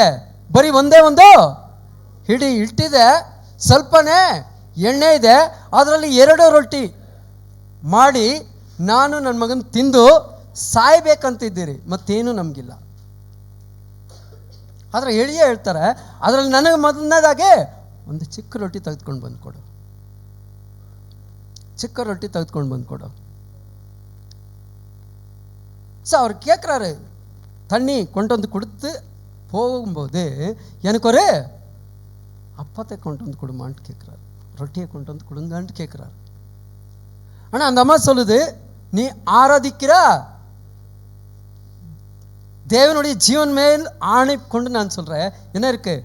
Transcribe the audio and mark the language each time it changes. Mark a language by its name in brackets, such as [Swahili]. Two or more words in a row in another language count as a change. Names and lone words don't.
[Kannada] ಬರೀ ಒಂದೇ ಒಂದು ಹಿಡಿ ಹಿಟ್ಟಿದೆ, ಸ್ವಲ್ಪನೇ ಎಣ್ಣೆ ಇದೆ, ಅದರಲ್ಲಿ 2 ರೊಟ್ಟಿ ಮಾಡಿ ನಾನು ನನ್ನ ಮಗನ ತಿಂದು ಸಾಯ್ಬೇಕಂತಿದ್ದೀರಿ, ಮತ್ತೇನು ನಮಗಿಲ್ಲ. ಆದರೆ ಎಳಿಯೇ ಹೇಳ್ತಾರೆ, ಅದರಲ್ಲಿ ನನಗೆ ಮೊದಲನೇದಾಗಿ ಒಂದು ಚಿಕ್ಕ ರೊಟ್ಟಿ ತೆಗೆದುಕೊಂಡು ಬಂದುಕೊಡು, ಚಿಕ್ಕ ರೊಟ್ಟಿ ತೆಗೆದುಕೊಂಡು ಬಂದುಕೊಡು. [Tamil] அவர் கேட்குறாரு, தண்ணி கொண்டு வந்து கொடுத்து போகும்போது எனக்கு ஒரு அப்பத்தை கொண்டு வந்து கொடுமான்ட்டு கேட்குறாரு, ரொட்டியை கொண்டு வந்து கொடுங்கன்ட்டு கேட்குறாரு. ஆனால் அந்த அம்மா சொல்லுது, நீ ஆராதிக்கிற தேவனுடைய ஜீவன் மேல் ஆணை கொண்டு நான் சொல்கிறேன், என்ன இருக்குது?